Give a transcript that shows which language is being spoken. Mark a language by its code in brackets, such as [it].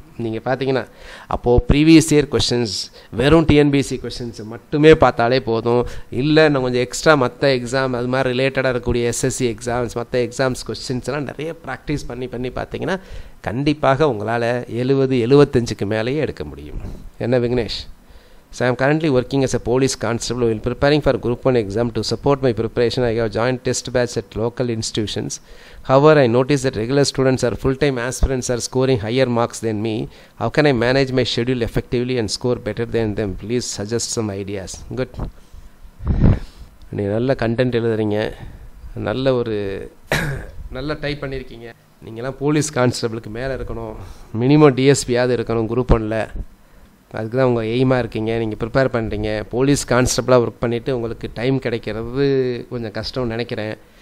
[ta] நீங்கள் பார்த்தீங்கன்னா அப்போது ப்ரீவியஸ் இயர் கொஷின்ஸ், வெறும் டிஎன்பிஎஸ்சி கொஷின்ஸ் மட்டுமே பார்த்தாலே போதும். இல்லை இன்னும் கொஞ்சம் எக்ஸ்ட்ரா மற்ற எக்ஸாம் அது மாதிரி ரிலேட்டடாக இருக்கக்கூடிய எஸ்எஸ்சி எக்ஸாம்ஸ், மற்ற எக்ஸாம்ஸ் கொஷின்ஸ்லாம் நிறைய ப்ராக்டிஸ் பண்ணி பார்த்தீங்கன்னா கண்டிப்பாக உங்களால் 70, 75க்கு மேலேயே எடுக்க முடியும். என்ன Vignesh? [en] So I am currently working as a police constable while preparing for Group 1 exam. To support my preparation, I have joined test batch at local institutions. However, I noticed that regular students or full-time aspirants are scoring higher marks than me. How can I manage my schedule effectively and score better than them? Please suggest some ideas. Good. [ta] நீங்கள் நல்ல content எழுதுறீங்க, நல்ல ஒரு நல்ல type பண்ணியிருக்கீங்க. நீங்கள்லாம் police கான்ஸ்டபிளுக்கு மேலே இருக்கணும், மினிமம் டிஎஸ்பியாவது இருக்கணும் குரூப் 1ல். அதுக்கு தான் உங்கள் எய்மாக இருக்கீங்க, நீங்கள் ப்ரிப்பேர் பண்ணுறீங்க. போலீஸ் கான்ஸ்டபிளாக ஒர்க் பண்ணிவிட்டு உங்களுக்கு டைம் கிடைக்கிறது கொஞ்சம் கஷ்டம்னு நினைக்கிறேன்.